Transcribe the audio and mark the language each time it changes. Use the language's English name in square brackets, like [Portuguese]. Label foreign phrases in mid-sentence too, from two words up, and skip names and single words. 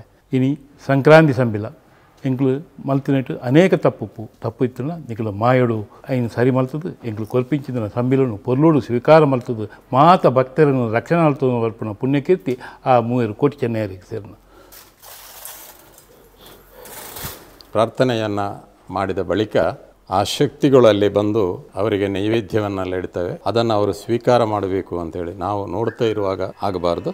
[Tulu] ಇನಿ ಸಂಕ್ರಾಂತಿ ಸಂಬಿಲ ಎಂಕ್ಲು ಮಲ್ತಿನಟ್ಟು ಅನೇಕ ತಪ್ಪು ಇತ್ತನ ನಿಖಲು ಮಾಯಡು ಐನು ಸರಿ ಮಲ್ತದು ಎಂಕ್ಲು ಕೊಲ್ಪಿಂಚಿದ ಸಂಬಿಲನು ಪೊರ್ಲುಡು ಸ್ವೀಕಾರ ಮಲ್ತದು ಮಾತ ಭಕ್ತರನ್ನು ರಕ್ಷಣೆ ಮಲ್ತದ ವರ್ಪಣ ಪುಣ್ಯಕೀರ್ತಿ ಆ ಮೂವರು ಕೋಟಿ ಚೆನ್ನಯ್ಯರಿಗೆ ಸೇರಿನ. [Kannada] ಪ್ರಾರ್ಥನೆಯನ್ನು ಮಾಡಿದ ಬಳಿಕ ಆ ಶಕ್ತಿಗಳಲ್ಲಿ ಬಂದು ಅವರಿಗೆ ನೈವೇದ್ಯವನ್ನೆಲ್ಲ ಇಡ್ತವೆ. ಅದನ್ನು ಅವರು ಸ್ವೀಕಾರ ಮಾಡಬೇಕು ಅಂತೇಳಿ ನಾವು ನೋಡ್ತಾ ಇರುವಾಗ ಆಗಬಾರ್ದು.